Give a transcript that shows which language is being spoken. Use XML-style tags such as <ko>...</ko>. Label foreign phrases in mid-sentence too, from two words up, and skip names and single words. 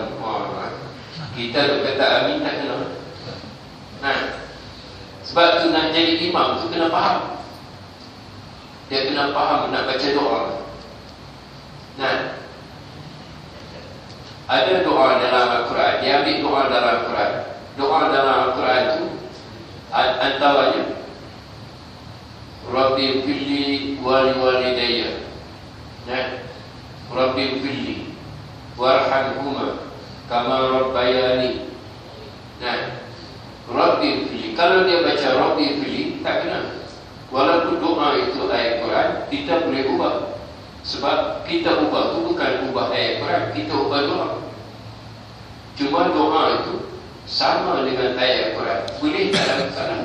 <ms>Kita tu kata amin tak kena. Nah, sebab tu nak jadi imam tu kena faham. Dia kena faham nak baca doa. Nah, ada doa dalam Al-Quran, dia ambil doa dalam Al-Quran. Doa dalam Al-Quran tu antaranya</ms> <ar>رب اغفر لي ولوالدي. Nah, رب اغفر لي وارحمهما كما ربياني. Nah, رب اغفر لي,</ar> <ms>kalau dia baca</ms> <ar>رب اغفر لي</ar> <ms>tak kena. Walaupun doa itu ayat Quran, kita boleh ubah. Sebab kita ubah tu bukan ubah ayat Quran, kita ubah doa. Cuma doa itu sama dengan ayat Quran, boleh tak ada masalah.</ms>